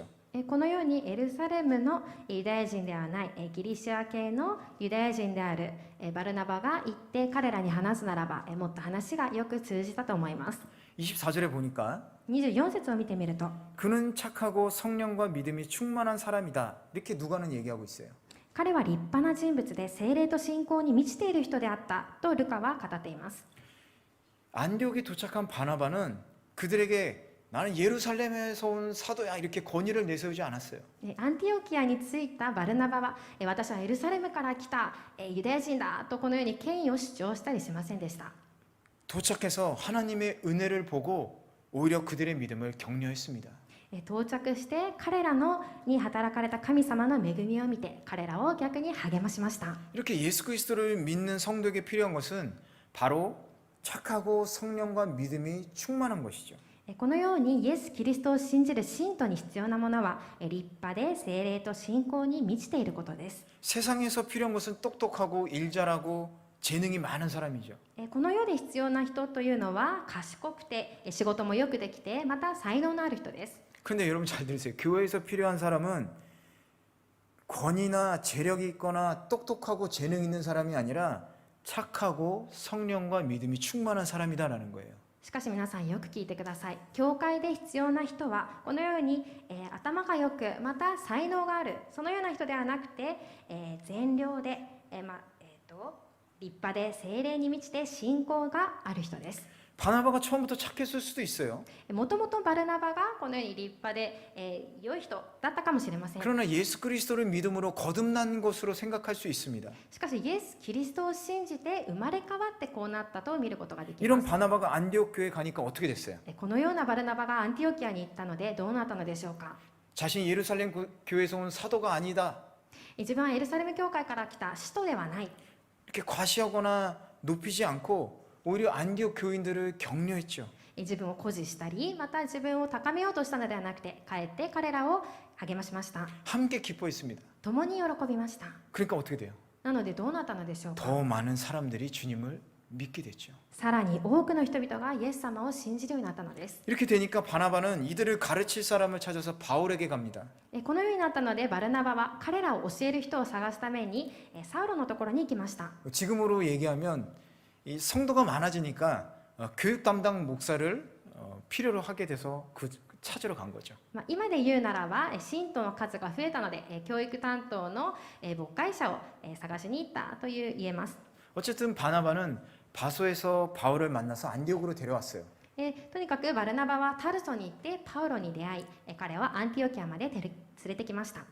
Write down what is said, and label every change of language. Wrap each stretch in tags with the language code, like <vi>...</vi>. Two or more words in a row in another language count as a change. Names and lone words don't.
<ja>このようにエルサレムのユダヤ人ではないギリシア系のユダヤ人であるバルナバが行って彼らに話すならばもっと話がよく通じたと思います。</ja> <ko>24절에 보니까</ko> <ja>24 節を見てみると</ja> <ko>그는 착하고 성령과 믿음이 충만한 사람이다. 이렇게 누가는 얘기하고 있어요.</ko> <ja>彼は立派な人物で聖霊と信仰に満ちている人であったとルカは語っています。</ja> <ko>안디옥에 도착한 바나바는 그들에게 나는 예루살렘에서 온 사도야 이렇게 권위를 내세우지 않았어요.</ko> <ja>アンティオキアに着いたバルナバは私はエルサレムから来たユダヤ人だとこのように権威を主張したりしませんでした。</ja> <ko>도착해서 하나님의 은혜를 보고 오히려 그들의 믿음을 격려했습니다.</ko> <ja>到着して彼らに働かれた神様の恵みを見て彼らを逆に励ましました。</ja> <ko>이렇게 예수 그리스도를 믿는 성도에게 필요한 것은 바로 착하고 성령과 믿음이 충만한 것이죠.</ko> <ja>このようにイエス・キリストを信じる信徒に必要なものは立派で聖霊と信仰に満ちていることです。</ja> <ko>세상에서 필요한 것은 똑똑하고 일 잘하고 재능이 많은 사람이죠.</ko> <ja>この世で必要な人というのは賢くて仕事もよくできてまた才能のある人です。</ja> <ko>그런데 여러분 잘 들으세요. 교회에서 필요한 사람은 권위나 재력이 있거나 똑똑하고 재능 있는 사람이 아니라 착하고 성령과 믿음이 충만한 사람이다라는 거예요.</ko> <ja>しかし皆さんよく聞いてください。教会で必要な人はこのように、頭がよくまた才能があるそのような人ではなくて、善良で、立派で聖霊に満ちて信仰がある人です。</ja> <ko>바나바가 처음부터 착했을 수도 있어요.</ko> <ja>もともとバルナバがこのように立派で、良い人だったかもしれません。</ja> <ko>그러나 예수 그리스도를 믿음으로 거듭난 것으로 생각할 수 있습니다.</ko> <ja>しかしイエス・キリストを信じて生まれ変わってこうなったと見ることができま</ja> <ko>이런</ko> <ja>す。</ja> <ko>바나바가 안디옥 교회에 가니까 어떻게 됐어요?</ko> <ja>このようなバルナバがアンティオキアに行ったのでどうなったのでしょうか。</ja> <ko>자신이 예루살렘 교회에서 온 사도가 아니다.</ko> <ja>自分はエルサレム教会から来た使徒ではない。</ja> <ko>이렇게 과시하거나 높이지 않고 오히려 안디옥 교인들을 격려했죠.</ko> <ja>自分を誇示したり、また自分を高めようとしたのではなくて、かえって彼らを励ましました。</ja> <ko>함께 기뻐했습니다.</ko> <ja>共に喜びました。</ja> <ko>그러니까 어떻게 돼요?</ko> <ja>なのでどうなったのでしょうか。</ja> <ko>더 많은 사람들이 주님을 믿게 됐죠.</ko> <ja>さらに多くの人々がイエス様を信じるようになったのです。</ja> <ko>이렇게 되니까 바나바는 이들을 가르칠 사람을 찾아서 바울에게 갑니다.</ko> <ja>このようになったので、バルナバは彼らを教える人を探すためにサウロのところに行きました。</ja> <ko>지금으로 얘기하면 이 성도가 많아지니까 교육 담당 목사를 필요로 하게 돼서 그 찾으러 간 거죠.</ko> <ja>今で言うならば、信徒の数が増えたので、教育担当の牧会者を探しに行ったという言えます。</ja> <ko>어쨌든 바나바는 바소에서 바울을 만나서 안디옥으로 데려왔어요.</ko> <ja>とにかくバルナバはタルソに行ってパウロに出会い、彼はアンティオキアまで連れてきました。</ja>